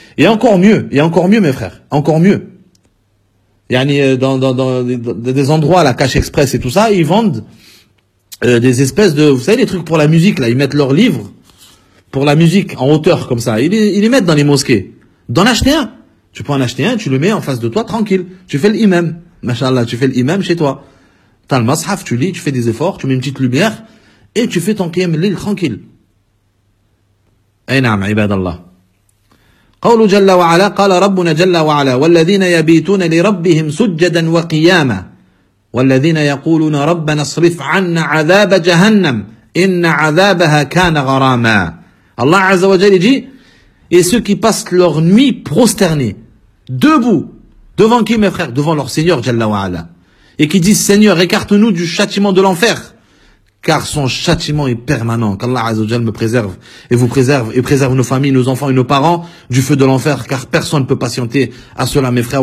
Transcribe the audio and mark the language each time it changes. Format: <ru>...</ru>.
<fr>Et encore mieux, mes frères, encore mieux. Yani, dans des endroits, la Cache Express et tout ça, ils vendent des espèces de, vous savez, les trucs pour la musique, là, ils mettent leurs livres pour la musique en hauteur, comme ça. Ils les mettent dans les mosquées. D'en acheter un. Tu peux en acheter un, tu le mets en face de toi, tranquille. Tu fais l'imam. Mashallah, tu fais l'imam chez toi. T'as le mashaf, tu lis, tu fais des efforts, tu mets une petite lumière, et tu fais ton qiyam l'il tranquille.</fr> <ar>أينعم عباد الله قول جل وعلا قال ربنا جل وعلا والذين يبيتون لربهم سجدا وقياما والذين يقولون ربنا اصرف عنا عذاب جهنم إن عذابها كان غراما. الله عز وجل يجي</ar> <fr>et ceux qui passent leur nuit prosternés debout devant qui mes frères devant leur Seigneur</fr> <ar>جل وعلا</ar> <fr>et qui disent Seigneur écarte-nous du châtiment de l'enfer car son châtiment est permanent. Qu'Allah Azzawajal me préserve et vous préserve et préserve nos familles, nos enfants et nos parents du feu de l'enfer, car personne ne peut patienter à cela, mes frères.</fr>